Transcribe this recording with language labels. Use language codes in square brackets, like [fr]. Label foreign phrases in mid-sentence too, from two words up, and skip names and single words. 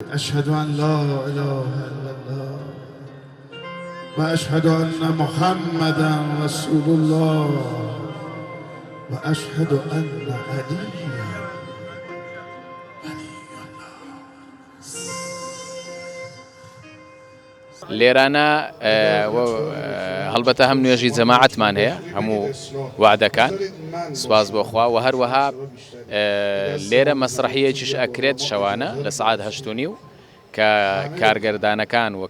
[ar] أشهد أن لا إله إلا الله وأشهد أن محمدا رسول الله وأشهد أن عليا [ckb] لێرانە هەڵبەتە هەم نوێژی جەماعەتمان هەیە هەموو وعدەکان سوپاس بۆ خوا و هەروەها لێرە مەسرحیەکیش ئەکرێت شەوانە لە سعات 8:30 کە کارگەردانەکان و